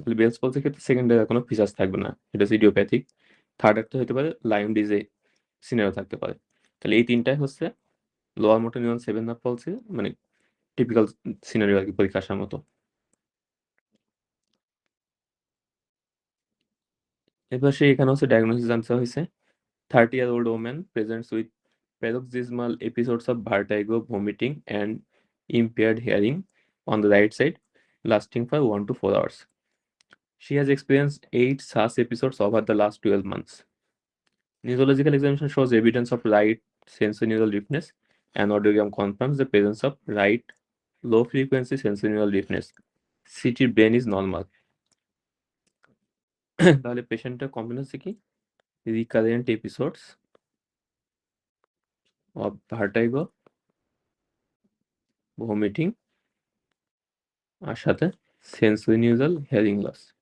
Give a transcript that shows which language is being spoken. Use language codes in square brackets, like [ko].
[bn] তাহলে বেলস পলসির ক্ষেত্রে সেকেন্ডারি কোনো ফিচার্স থাকবে না, এটা হচ্ছে ইডিওপ্যাথিক। থার্ড একটা হতে পারে লাইম ডিজিজ সিনারিও থাকতে পারে। তাহলে এই তিনটাই হচ্ছে লোয়ার মোটর নিউরন 7 নার্ভ পলসি, মানে টিপিক্যাল সিনারিও আর কি, পরীক্ষা আসার মতো। এবার এখানে হচ্ছে ডায়াগনোসিস আনসার হয়েছে [en] 30-year-old woman presents with paroxysmal episodes of vertigo, vomiting, and impaired hearing on the right side, lasting for 1 to 4 hours. She has experienced 8 such episodes over the last 12 months. Neurological examination shows evidence of right sensorineural deafness, and audiogram confirms the presence of right low frequency sensorineural deafness. সিটির brain is normal. [bn] তাহলে পেশেন্টের complain হচ্ছে কি, [en] recurrent episodes of vertigo, [bn] vomiting, আর সাথে সেন্সোরিনিউজাল hearing loss.